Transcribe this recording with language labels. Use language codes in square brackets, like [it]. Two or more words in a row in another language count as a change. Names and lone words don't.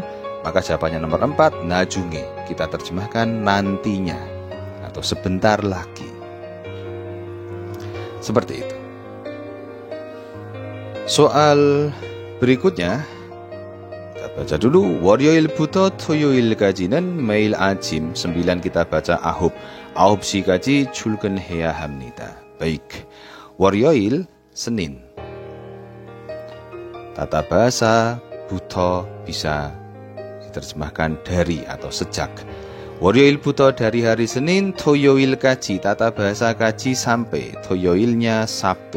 [id] Maka jawabannya nomor 4, najunge, kita terjemahkan nantinya atau sebentar lagi. Seperti itu. Soal berikutnya baca dulu. [ko] 월요일부터 토요일까지는 매일 아침 9 [id] kita baca [ko] 9시까지 출근해야 합니다. [id] Baik. 월요일 Senin. Tata bahasa buto bisa diterjemahkan dari atau sejak. 월요일부터 dari hari Senin, 토요일까지 tata bahasa kaji sampai, 토요일nya Sabtu.